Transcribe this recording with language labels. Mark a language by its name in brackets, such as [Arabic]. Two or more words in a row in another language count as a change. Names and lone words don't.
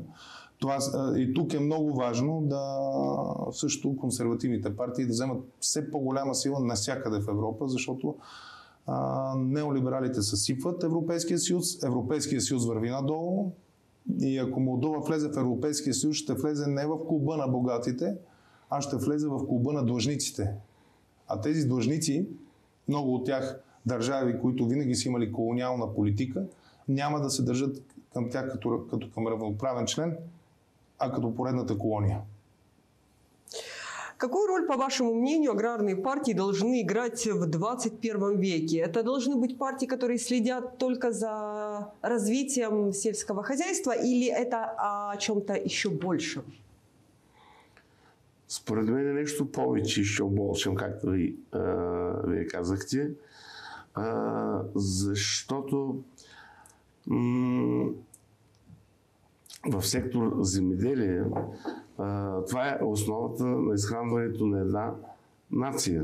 [Bulgarian] И тук е много важно също консервативните партии да вземат все по-голяма сила навсякъде в Европа, защото неолибералите съсипват Европейския съюз, Европейския съюз върви надолу и ако Молдова влезе в Европейския съюз, ще влезе не в клуба на богатите, а ще влезе в клуба на длъжниците. А тези длъжници, много от тях държави, които винаги са имали колониална политика, няма да се държат към тях като към равноправен член, а като поредната колония. [Russian] Какую роль, по вашему мнению, аграрные партии должны играть в 21 веке? Это должны быть партии, которые следят только за развитием сельского хозяйства, или это о чем-то еще большем? [Bulgarian] Според мен е нещо повече, [Russian] еще большем, [Bulgarian] както вие казахте, защото в сектор земеделие това е основата на изхранването на една нация.